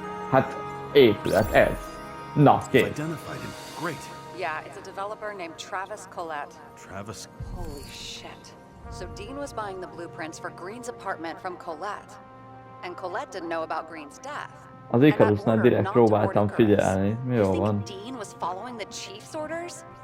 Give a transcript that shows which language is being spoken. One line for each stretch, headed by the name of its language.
Hungarian: Hát, épület, ez. Na, kész.
English: Identified him. Great. Yeah, it's a developer named Travis Collette. Travis. Holy shit. So Dean was buying the blueprints for Green's apartment from Collette. And Collette didn't know about Green's death.
Hungarian: Az Icarusnál direkt próbáltam figyelni. Jó van.
English: Dean was following the chief's orders?